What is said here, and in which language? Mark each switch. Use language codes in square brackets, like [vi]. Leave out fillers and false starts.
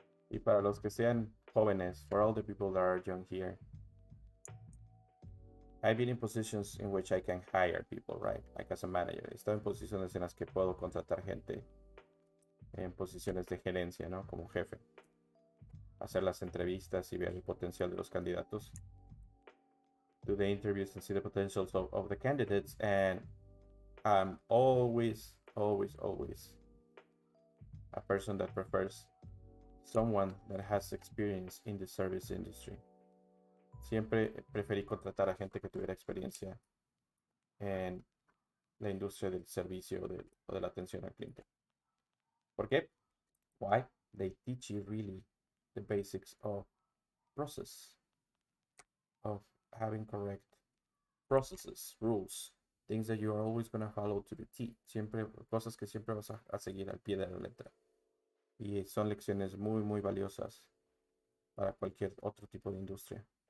[es] Y para los que sean jóvenes, [en] for all the people that are young here, I've been in positions in which I can hire people, right? Like as a manager. [es] He estado en posiciones en las que puedo contratar gente en posiciones de gerencia, ¿no? Como jefe. Hacer las entrevistas y ver el potencial de los candidatos. [en] Do the interviews and see the potentials of the candidates. And I'm always a person that prefers someone that has experience in the service industry. [es] Siempre preferí contratar a gente que tuviera experiencia en la industria del servicio o de la atención al cliente. ¿Por qué? [en] Why? They teach you really the basics of process, of having correct processes, rules, things that you are always going to follow to the T. [es] Siempre, cosas que siempre vas a seguir al pie de la letra. Y son lecciones muy, muy valiosas para cualquier otro tipo de industria.